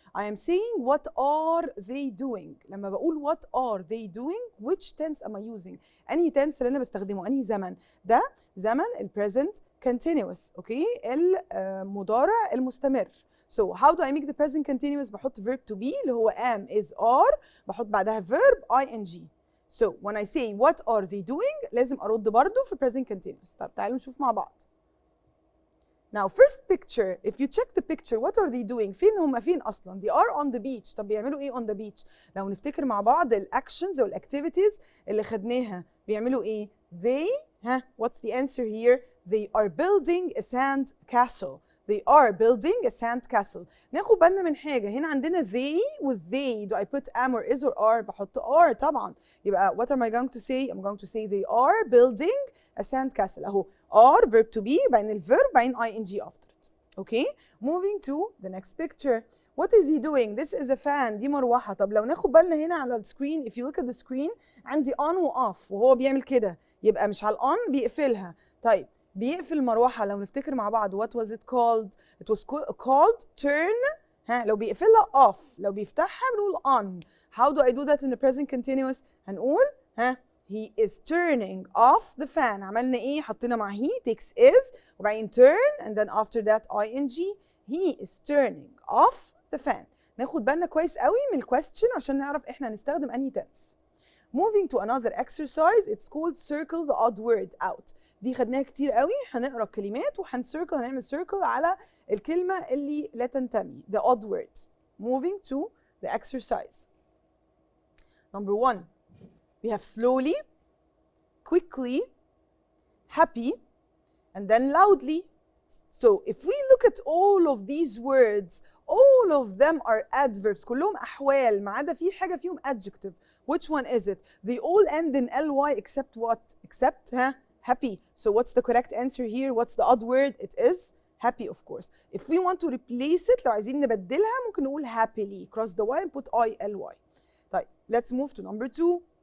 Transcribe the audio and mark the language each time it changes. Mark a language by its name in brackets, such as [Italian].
[English] I am saying what are they doing. [Arabic] لما بقول [English] what are they doing, which tense am I using? [Arabic] أنهي tense اللي أنا بستخدمه؟ أنهي زمن؟ ده زمن ال present continuous. Okay? المضارع المستمر. [English] So how do I make the present continuous? بحط verb to be اللي هو am, is, are. بحط بعدها verb ing. So when I say what are they doing [Arabic] لازم أرد برضو في [English] present continuous. [Arabic] طب تعالوا نشوف مع بعض. [English] Now first picture, if you check the picture, what are they doing? [Arabic] فين هم فين أصلاً؟ [English] They are on the beach. [Arabic] طب بيعملوا إيه on the beach؟ لو نفتكر مع بعض الactions أو activities اللي خدناها بيعملوا إيه؟ [English] They, what's the answer here? They are building a sand castle. They are building a sand castle. [Arabic] ناخد بالنا من حاجة، هنا عندنا [English] they with they. Do I put am or is or are؟ بحط are طبعاً. يبقى what am I going to say? I'm going to say they are building a sand castle. أهو are verb to be بعدين الverb بعدين ing after it. Okay? Moving to the next picture. What is he doing? This is a fan. دي مروحة. [Arabic] طب لو ناخد بالنا هنا على السكرين, [English] if you look at the screen [Arabic] عندي on و off وهو بيعمل كده. يبقى مش على on بيقفلها. طيب بيقفل المروحة لو نفتكر مع بعض [English] what was it called? It was called turn [Arabic] ها لو بيقفلها off، لو بيفتحها بنقول on. [English] How do I do that in the present continuous؟ هنقول ها he is turning off the fan. [Arabic] عملنا ايه؟ حطينا مع he takes is وبعدين turn and then after that ing. [English] He is turning off the fan. [Arabic] ناخد بالنا كويس قوي من الكويستشن عشان نعرف احنا هنستخدم انهي tense. [English] Moving to another exercise, it's called circle the odd word out. [Arabic] دي خدناها كتير قوي. هنقرا الكلمات هنعمل circle على الكلمة اللي لا تنتمي. [English] The odd word. Moving to the exercise. Number 1, we have slowly, quickly, happy, and then loudly. So if we look at all of these words, all of them are adverbs. [Arabic] كلهم أحوال ما عدا في حاجة فيهم adjective. [English] Which one is it? They all end in ly except what? Except happy. So what's the correct answer here? What's the odd word? It is happy, of course. If we want to replace it, [Arabic] لو عايزين نبدلها ممكن نقول [English] happily. Cross the y and put ily. طيب, let's move to number 2.